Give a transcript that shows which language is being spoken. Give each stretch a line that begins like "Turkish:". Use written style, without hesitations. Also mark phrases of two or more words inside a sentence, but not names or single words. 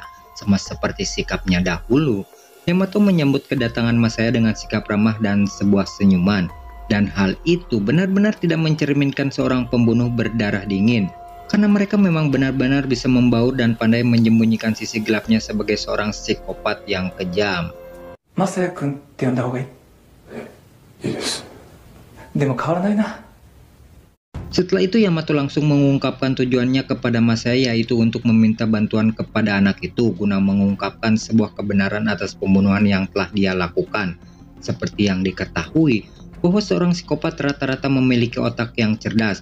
Indonesian: Sama seperti sikapnya dahulu, Yamato menyambut kedatangan Masaya dengan sikap ramah dan sebuah senyuman. Dan hal itu benar-benar tidak mencerminkan seorang pembunuh berdarah dingin, karena mereka memang benar-benar bisa membaur dan pandai menyembunyikan sisi gelapnya sebagai seorang psikopat yang kejam.
Japanese: Masaya-kunって呼んだ方がいい? いいです。でも変わらないな.
Indonesian: Setelah itu Yamato langsung mengungkapkan tujuannya kepada Masaya, yaitu untuk meminta bantuan kepada anak itu guna mengungkapkan sebuah kebenaran atas pembunuhan yang telah dia lakukan. Seperti yang diketahui bahwa seorang psikopat rata-rata memiliki otak yang cerdas.